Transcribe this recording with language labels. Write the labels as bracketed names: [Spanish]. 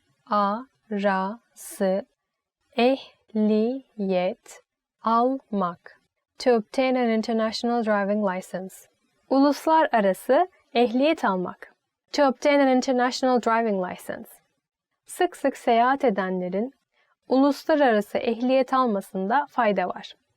[Turkish] Uluslararası ehliyet almak. [English] To obtain an international driving license. [Turkish] Uluslararası ehliyet almak. [English] To obtain an international driving license. [Turkish] Sık sık seyahat edenlerin uluslararası ehliyet almasında fayda var.